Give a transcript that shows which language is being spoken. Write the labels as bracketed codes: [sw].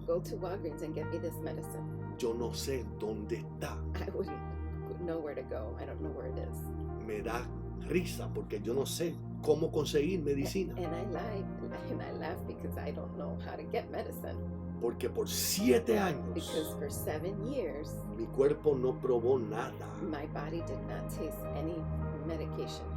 [en] go to Walgreens and get me this medicine. [es] Yo no sé dónde está. [en] I wouldn't know where to go. I don't know where it is. [es] Me da risa porque yo no sé cómo conseguir medicina. [en] And I laugh because I don't know how to get medicine. [es] Porque por 7 años [en] Because for 7 years, [es] mi cuerpo no probó nada. [en] my body did not taste any medication.